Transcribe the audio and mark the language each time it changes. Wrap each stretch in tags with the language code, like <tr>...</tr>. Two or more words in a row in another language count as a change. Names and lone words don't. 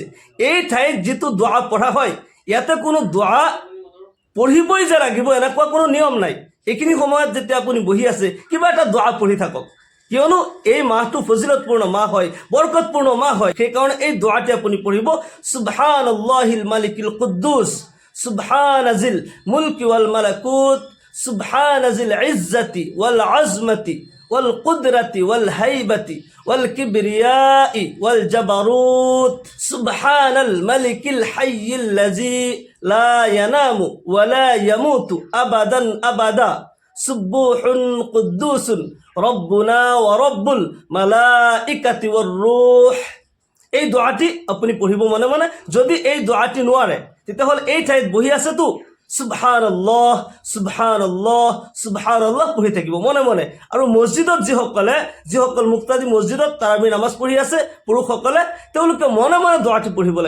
<as>এই ঠাইত যিটো দোৱা পঢ়া হয়, ইয়াতে কোনো দোৱা পঢ়িবই যে লাগিব এনেকুৱা কোনো নিয়ম নাই। এইখিনি সময়ত যেতিয়া আপুনি বহি আছে, কিবা এটা দোৱা পঢ়ি থাকক, কিয়নো এই মাহটো ফজিলতপূৰ্ণ মাহ হয়, বৰকতপূৰ্ণ মাহ হয়। সেইকাৰণে এই দোৱাটি আপুনি পঢ়িব,</as> <ar>سبحان الله الملك القدوس سبحان ذي الملك والملكوت سبحان ذي العزة والعظمة والقدرة والهيبة والكبرياء والجبروت سبحان الملك الحي الذي لا ينام ولا يموت أبدا أبدا سبوح قدوس ربنا ورب الملائكة والروح.</ar> <as>এই দোয়াটি আপুনি পঢ়িব মনে মনে। যদি এই দোয়াটি নোৱাৰে তেতিয়াহ'লে এই ঠাইত বহি আছেতো</as> <ar>سبحان الله سبحان الله سبحان الله</ar> <as>পঢ়ি থাকিব মনে মনে। আৰু মছজিদত যিসকল মুক্তাদি মছজিদত তাৰাবি নামাজ পঢ়ি আছে পুৰুষসকলে, তেওঁলোকে মনে মনে দোৱাটি পঢ়িব লাগে।</as>